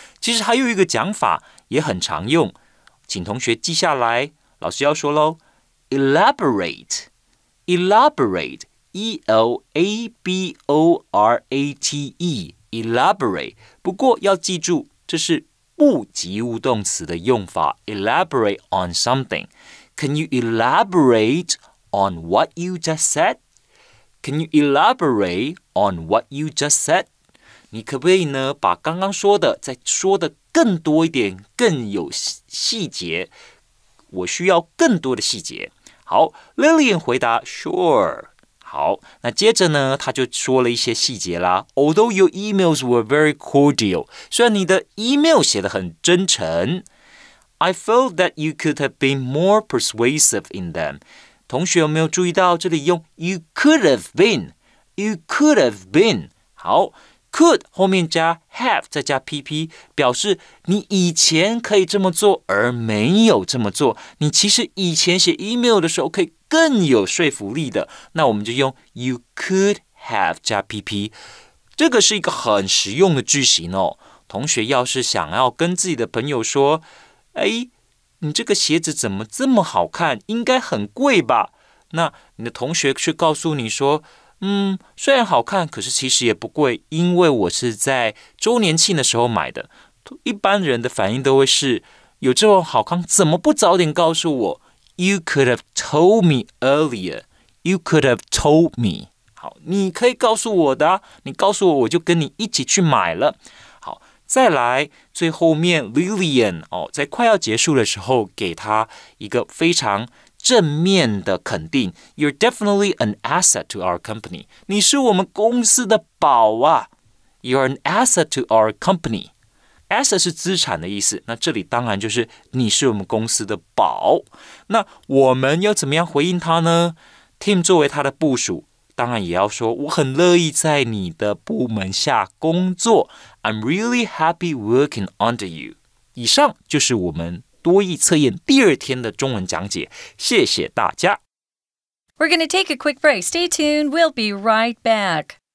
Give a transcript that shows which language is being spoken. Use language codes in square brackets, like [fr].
[zh] 其实还有一个讲法也很常用，请同学记下来。老师要说咯 [en] Elaborate E-L-A-B-O-R-A-T-E Elaborate [zh] 不过要记住，这是不及物动词的用法 [en] Elaborate on something。Can you elaborate on what you just said? Can you elaborate on what you just said? [zh] 你可不可以呢，把刚刚说的再说的更多一点，更有细节？我需要更多的细节。好 ，Lillian 回答 Sure。好，那接着呢，他就说了一些细节啦。 [en] Although your emails were very cordial， [zh] 虽然你的 email 写得很真诚。 [en] I felt that you could have been more persuasive in them. [zh] 同学有没有注意到这里用 you could have been? [en] You could have been. [zh] 好 ，could 后面加 have 再加 pp， 表示你以前可以这么做，而没有这么做。你其实以前写 email 的时候可以更有说服力的。那我们就用 you could have 加 pp。这个是一个很实用的句型哦。同学要是想要跟自己的朋友说，你这个鞋子怎么这么好看？应该很贵吧？那你的同学却告诉你说，虽然好看，可是其实也不贵，因为我是在周年庆的时候买的。一般人的反应都会是，有这种好看，怎么不早点告诉我 ？ [en] You could have told me earlier. You could have told me. [zh] 好，你可以告诉我的，你告诉我，我就跟你一起去买了。好。再来，最后面 Lillian 在快要结束的时候，给他一个非常正面的肯定。 [en] You're definitely an asset to our company. [zh] 你是我们公司的宝啊。 [en] You're an asset to our company. [zh] Asset 是资产的意思，那这里当然就是你是我们公司的宝。那我们要怎么样回应他呢 ？Tim 作为他的部属。当然也要说，我很乐意在你的部门下工作。 [en] I'm really happy working under you. [zh] 以上就是我们多益测验第2天的中文讲解，谢谢大家。 [en] We're going to take a quick break. Stay tuned. We'll be right back.